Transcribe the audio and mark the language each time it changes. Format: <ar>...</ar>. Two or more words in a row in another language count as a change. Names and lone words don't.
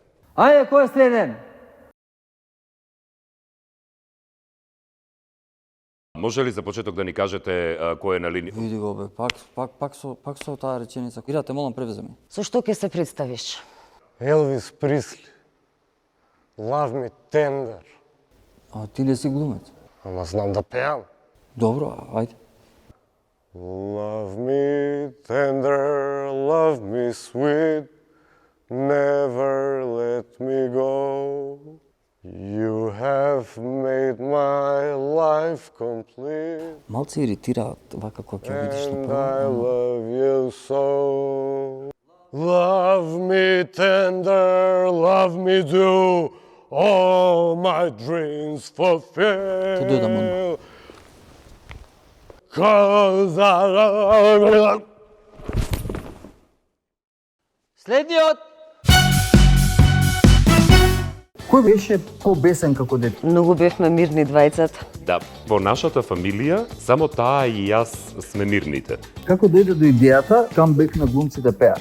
<mk>Ајде, кој е следен? Може ли за почеток да ни кажете кој е на линија? Види го бе, пак со таа реченица. Ира, те молам превези ми. Со што ќе се представиш? Елвис Присли.</mk> <en>Love me tender.</en> <mk>А ти не си глумец. Ама знам да пеам. Добро, ајде.</mk> <en>Love me tender, love me sweet, never let me go. You have made my life complete.</en> <mk>Малце иритираат вака кога ќе видиш на</mk> <en>And I</en> <mk>прво.</mk> <en>love you so. Love me tender, love me do, all my dreams fulfill.</en> <mk>Тоа дојдам одма.</mk> <en>'Cause I love you.</en> <mk>Следниот! Кој беше побесен како дете? Многу бевме мирни двајцата. Да, во нашата фамилија само таа и јас сме мирните. Како дојде до идејата камбек на глумците пеат?</mk>